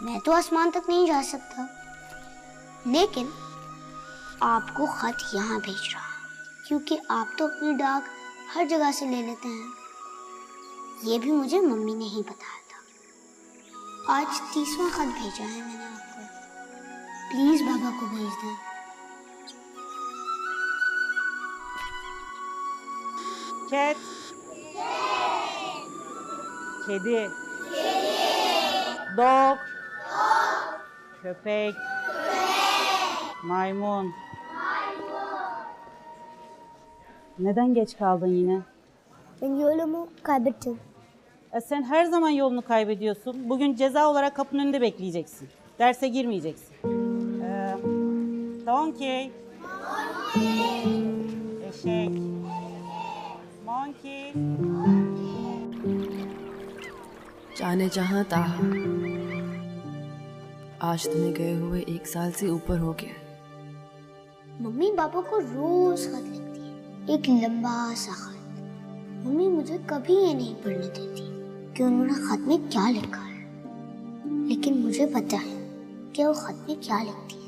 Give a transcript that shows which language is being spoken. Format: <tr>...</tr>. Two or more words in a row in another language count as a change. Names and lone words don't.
<hi>मैं तो आसमान तक नहीं जा सकता, लेकिन आपको खत यहाँ भेज रहा हूँ, क्योंकि आप तो अपनी डाक हर जगह से ले लेते हैं। ये भी मुझे मम्मी ने ही बताया था। आज 30वां खत भेजा है मैंने आपको, प्लीज बाबा को भेज दें।</hi> <en>Cat.</en> <tr>Kedi. Dog. Köpek. Maymun. Neden geç kaldın yine? Ben yolumu kaybettim. Sen her zaman yolunu kaybediyorsun. Bugün ceza olarak kapının önünde bekleyeceksin. Derse girmeyeceksin. Donkey. Eşek. Monkey.</tr> <hi>जाने जहां ताहा आज तुम्हें गए हुए 1 साल से ऊपर हो गया। मम्मी पापा को रोज खत लिखती है, एक लंबा सा खत। मम्मी मुझे कभी ये नहीं पढ़ने देती कि उन्होंने खत में क्या लिखा है, लेकिन मुझे पता है कि वो खत में क्या लिखती है।</hi>